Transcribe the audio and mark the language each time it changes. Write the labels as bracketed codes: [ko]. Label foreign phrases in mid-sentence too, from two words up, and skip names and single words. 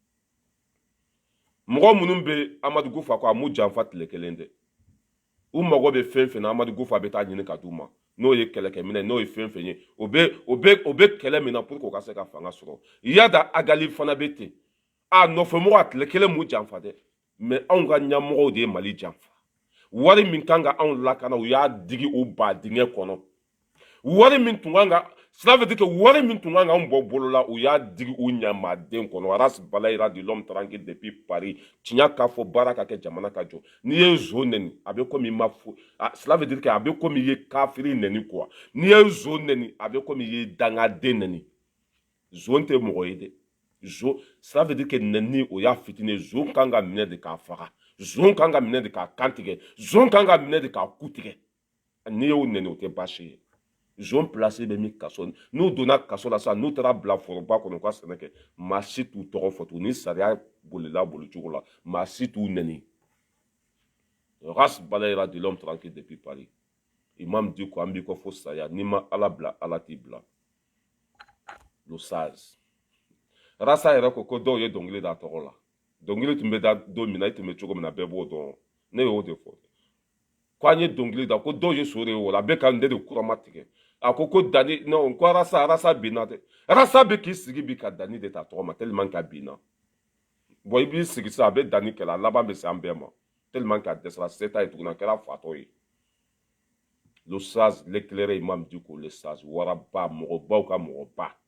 [bm] mɔgɔ minnu bɛ Amadu Gufa kɔ a m'u janfa tile kelen dɛ u mago bɛ fɛn fɛn na Amadu Gufa bɛ taa ɲini ka d'u ma n'o ye kɛlɛkɛminɛ n'o ye fɛn fɛn ye o bɛ kɛlɛ min na [fr] pour que [bm] o ka se ka fanga sɔrɔ Yada Agali fana bɛ ten a nɔfɛmɔgɔ a tile kelen m'u janfa dɛ mais anw ka ɲɛmɔgɔw de ye Mali janfa wari min kan ka anw lakana u y'a digi o ba dingɛ kɔnɔ wari min tun kan ka [fr] cela veut dire que [bm] wari min tun kan ka anw bɔ bolo la u y'a digi u ɲamaden kɔnɔ Aras Balayira [fr] de l'homme tranquille depuis Paris [bm] tiɲɛ k'a fɔ baara ka kɛ jamana ka jɔ n'i ye zo nɛni a bɛ komi i ma fo [fr] cela veut dire que [bm] a bɛ komi i ye kafiri nɛni quoi n'i ye zo nɛni a bɛ komi i ye dangaden nɛni zo tɛ mɔgɔ ye dɛ zo [fr] cela veut dire que [bm] nɛni o y'a fitinin zo kan ka minɛ de k'a faga zon kan ka minɛ de k'a kan tigɛ zon kan ka minɛ de k'a ku tigɛ n'i y'o nɛni o tɛ baasi ye zon place bɛ min kaso n'u donna kaso la sisan n'u taara bila foroba kɔnɔ u ka sɛnɛ kɛ maa si t'u tɔgɔ fɔ tugun ni sariya bolila bolicogo la maa si t'u nɛni race Balayira [fr] de l'homme tranquille depuis Paris [bm] Imam Diko an b'i kɔ fo saya n'i ma ala bila ala t'i bila [fr] le sage [bm] rasa yɛrɛ ko dɔw ye dɔnkili da tɔgɔ la dɔnkili tun bɛ da don min na i tun bɛ cogo min na bɛɛ b'o dɔn ne y'o de fɔ ko an ye dɔnkili da ko dɔw ye so de ye o la a bɛ ka ne de kurama tigɛ a ko dani non ko arasa binna dɛ arasa bɛ k'i sigi bi ka dani de ta tɔgɔ ma [fr] tellement que [bm] a binna bon i b'i sigi sisan a bɛ dani kɛlɛ a laban bɛ se an bɛɛ ma [fr] tellement que [bm] a dɛsɛra se t'a ye tuguni a kɛra fatɔ ye [fr] le sage l'éclairé [bm] Imam Diko [fr] le sage [bm] waraba mɔgɔbaw ka mɔgɔba.